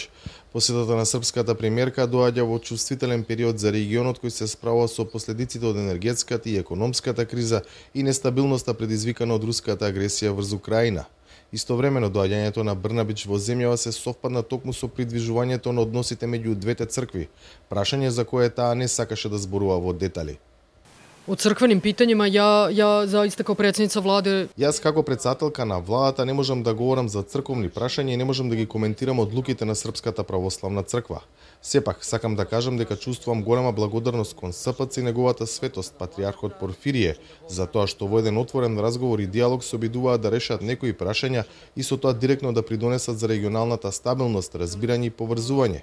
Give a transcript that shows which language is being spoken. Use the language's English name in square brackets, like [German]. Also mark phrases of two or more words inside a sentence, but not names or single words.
[Macedonian] Посетата на српската премиерка доаѓа во чувствителен период за регионот кој се справува со последиците од енергетската и економската криза и нестабилноста предизвикана од руската агресија врз Украина. Истовремено доаѓањето на Брнабич во земјава се совпадна токму со придвижувањето на односите меѓу двете цркви, прашање за кое таа не сакаше да зборува во детали. [Serbian] O crkvenim pitanjima ja zaista kao predsjednica vlade... [Macedonian] Јас како председателка на владата не можам да говорам за црковни прашања и не можам да ги коментирам одлуките на Српската православна црква. Сепак, сакам да кажам дека чувствувам голема благодарност кон СПЦ и неговата светост, патриархот Порфирие, за тоа што во еден отворен разговор и диалог се обидуваат да решат некои прашања и со тоа директно да придонесат за регионалната стабилност, разбирање и поврзување.